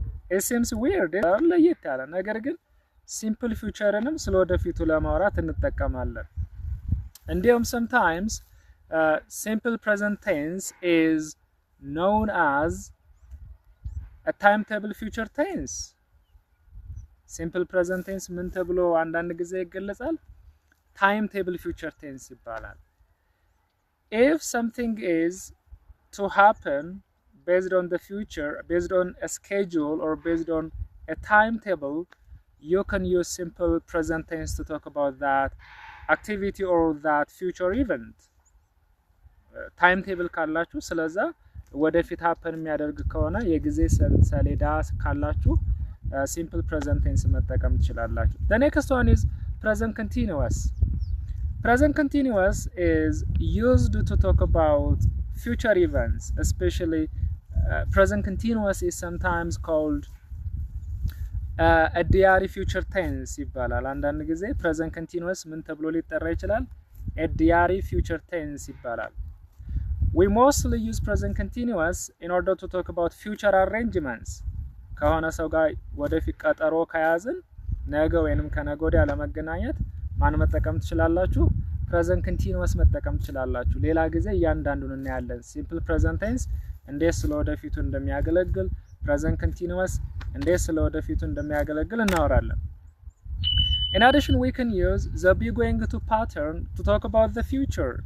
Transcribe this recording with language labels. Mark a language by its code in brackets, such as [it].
[en] It seems weird, [am] ለየት ያለ ነገር ግን [en] simple futureንም [am] ስለ ወደፊቱ ለማውራት እንጠቀማለን። እንዲሁም [en] sometimes simple present tense is known as a timetable future tense. [am] Simple present tense ምን ተብሎ አንዳንድ ጊዜ ይገለጻል? [en] Timetable future tense [am] ይባላል። [en] If something is to happen based on the future, based on a schedule or based on a timetable, you can use simple present tense to talk about that activity or that future event. [am] Timetable ካላችሁ ስለዛ ወደፊት happen የሚያደርግ ከሆነ የጊዜ ሰሌዳ ካላችሁ simple present tense መጠቀም ትችላላችሁ። [en] The next one is present continuous. Present continuous is used to talk about future events, especially present continuous is sometimes called a diary future tense [am] ይባላል። አንዳንድ ጊዜ [en] present continuous [am] ምን ተብሎ ሊጠራ ይችላል? [en] A diary future tense ይባላል። we mostly use present continuous in order to talk about future arrangements. [am] ከሆነ ሰው ጋር ወደፊት ቀጠሮ ከያዝን ነገ ወይንም ከነገ ወዲያ ለመገናኘት ማን መጠቀም ትችላላችሁ? present continuous መጠቀም ትችላላችሁ። ሌላ ጊዜ እያንዳንዱን እናያለን። simple present tense እንዴት ስለወደፊቱ እንደሚያገለግል፣ present continuous እንዴት ስለወደፊቱ እንደሚያገለግል እናወራለን። [en] In addition, we can use the be going to pattern to talk about the future.